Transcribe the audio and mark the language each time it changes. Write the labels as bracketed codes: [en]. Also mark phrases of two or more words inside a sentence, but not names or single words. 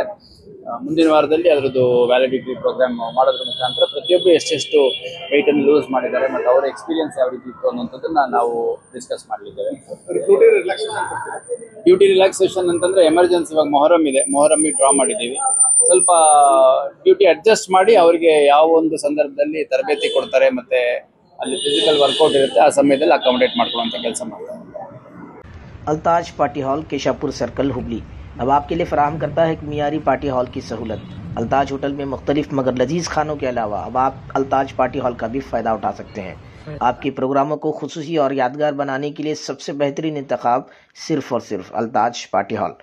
[kn] ಮುಂದಿನ ವಾರದಲ್ಲಿ ಅದರದ್ದು [en] validity program [kn] ಮಾಡೋದ್ರ ಮುಖಾಂತರ ಪ್ರತಿಯೊಬ್ಬರು ಎಷ್ಟೆಷ್ಟು ವೆಯ್ಟನ್ನು ಲೂಸ್ ಮಾಡಿದ್ದಾರೆ ಮತ್ತು ಅವರ ಎಕ್ಸ್ಪೀರಿಯನ್ಸ್ ಯಾವ ರೀತಿ ಇತ್ತು ಅನ್ನೋಂಥದ್ದನ್ನು ನಾವು ಡಿಸ್ಕಸ್ ಮಾಡಲಿದ್ದೇವೆ. [en] duty relaxation [kn] ಅಂತಂದರೆ ಎಮರ್ಜೆನ್ಸಿ ಇವಾಗ ಮೊಹರಮ್ಮಿಗೆ ಡ್ರಾ ಮಾಡಿದ್ದೀವಿ. ಸ್ವಲ್ಪ [en] duty adjust [kn] ಮಾಡಿ ಅವರಿಗೆ ಯಾವ ಒಂದು ಸಂದರ್ಭದಲ್ಲಿ ತರಬೇತಿ ಕೊಡ್ತಾರೆ ಮತ್ತು ಅಲ್ಲಿ [en] physical workout [kn] ಇರುತ್ತೆ ಆ ಸಮಯದಲ್ಲಿ ಅಕಾಮಡೇಟ್ ಮಾಡ್ಕೊಳ್ಳುವಂಥ ಕೆಲಸ ಮಾಡ್ತಾರೆ. [ur] अल्ताज [en] party hall, [ur] کیشاپور سرکل، ہبلی اب آپ کے لیے فراہم کرتا ہے ایک معیاری [en] party hall [ur] کی سہولت. الطاج ہوٹل میں مختلف مگر لذیذ کھانوں کے علاوہ اب آپ الطاج [en] party hall [ur] کا بھی فائدہ اٹھا سکتے ہیں. آپ کے پروگراموں کو خصوصی اور یادگار بنانے کے لیے سب سے بہترین انتخاب صرف اور صرف الطاج [en] party hall.